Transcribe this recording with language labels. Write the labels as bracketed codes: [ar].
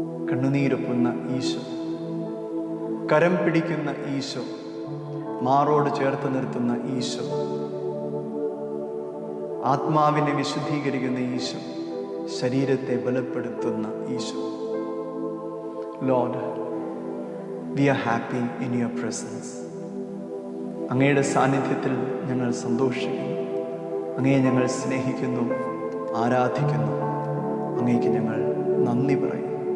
[ml] കണ്ണുനീരൊപ്പുന്ന ഈശോ, കരം പിടിക്കുന്ന ഈശോ, മാറോട് ചേർത്ത് നിർത്തുന്ന ഈശോ, ആത്മാവിനെ വിശുദ്ധീകരിക്കുന്ന ഈശോ, ശരീരത്തെ ബലപ്പെടുത്തുന്ന Isho. [en] Lord, we are happy in your presence. [ml] അങ്ങയുടെ സാന്നിധ്യത്തിൽ ഞങ്ങൾ സന്തോഷിക്കുന്നു, അങ്ങയെ ഞങ്ങൾ സ്നേഹിക്കുന്നു, ആരാധിക്കുന്നു, അങ്ങേക്ക് ഞങ്ങൾ നന്ദി പറയും.